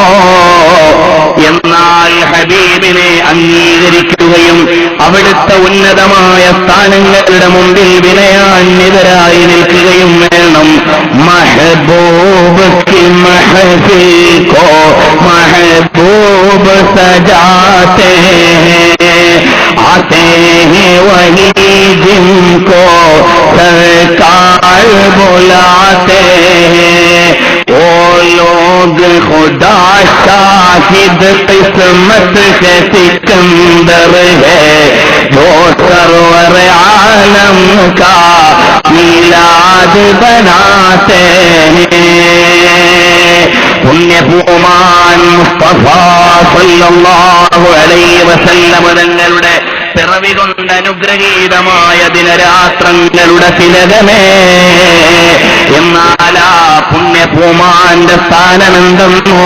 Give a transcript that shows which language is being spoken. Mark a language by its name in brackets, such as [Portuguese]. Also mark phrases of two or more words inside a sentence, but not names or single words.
[Malayalam] എന്നാൽ ഹബീബിനെ അംഗീകരിക്കുകയും അവിടുത്തെ ഉന്നതമായ സ്ഥാനങ്ങളുടെ മുമ്പിൽ വിനയാന്വിതരായി നിൽക്കുകയും വേണം. [Hindi] महबूब की महफ़िल को महबूब सजाते आते हैं वही जिनको सरकार बुलाते हैं. वो लोग खुदा शाहिद किस्मत से सिकंदर है जो सरवर आलम का मिलाद बनाते हैं. [Malayalam] പുണ്യഭൂമാൻ മുസ്തഫ [Arabic] صلى الله عليه وسلم [Malayalam] തങ്ങളുടെ പിറവി കൊണ്ട് അനുഗ്രഹീതമായ ദിനരാത്രങ്ങളുടെ തിലകമേ. എന്നാൽ ആ പുണ്യഭൂമാന്റെ സ്ഥാനമെന്തെന്നോ?